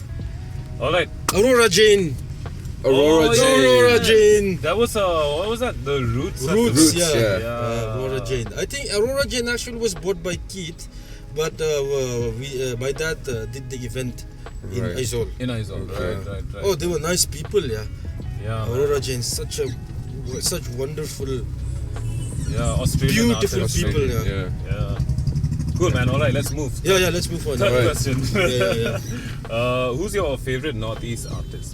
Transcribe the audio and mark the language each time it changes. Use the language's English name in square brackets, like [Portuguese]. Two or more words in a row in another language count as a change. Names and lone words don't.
[English] Alright. Aurora Jane. Aurora Oh, Jane. yeah. Aurora Jane. That was what was that? The Roots. Roots, Roots, yeah. yeah. Aurora Jane. I think Aurora Jane actually was bought by Keith, but my dad did the event in Right. Aizawl. In Aizawl. Okay. Right. Oh, they were nice people, yeah. Yeah. man. Aurora Jane, such wonderful, Yeah. Australian beautiful artist. people, Yeah. Yeah. Cool, man. Alright, let's move. Yeah, let's move on. Third Alright. question. Yeah. Who's your favorite Northeast artist?